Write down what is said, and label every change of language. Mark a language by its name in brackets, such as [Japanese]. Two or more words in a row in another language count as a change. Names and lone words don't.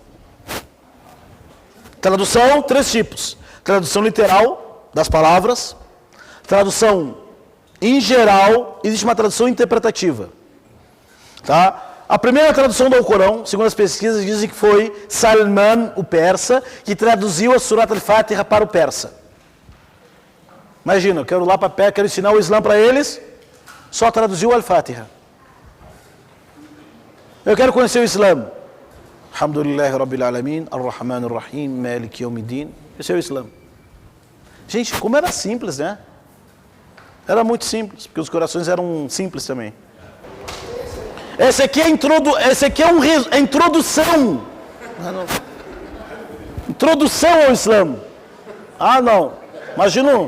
[Portuguese] Tradução, 3 tipos. Tradução literal das palavras. Tradução em geral, existe uma tradução interpretativa. Tá? A primeira tradução do Alcorão, segundo as pesquisas, dizem que foi Salman, o persa, que traduziu a Surat al-Fatiha para o persa. Imagina, eu quero ir lá para perto, quero ensinar o Islã para eles, só traduziu al-Fatiha. Eu quero conhecer o Islã. [Arabic] الحمد لله رب العالمين، الرحمن الرحيم، مالك يوم الدين. [Portuguese] Esse é o Islã. Gente, como era simples, né? Era muito simples, porque os corações eram simples também. Esse aqui é a introdução. Introdução ao Islã. Ah, não. Imagina.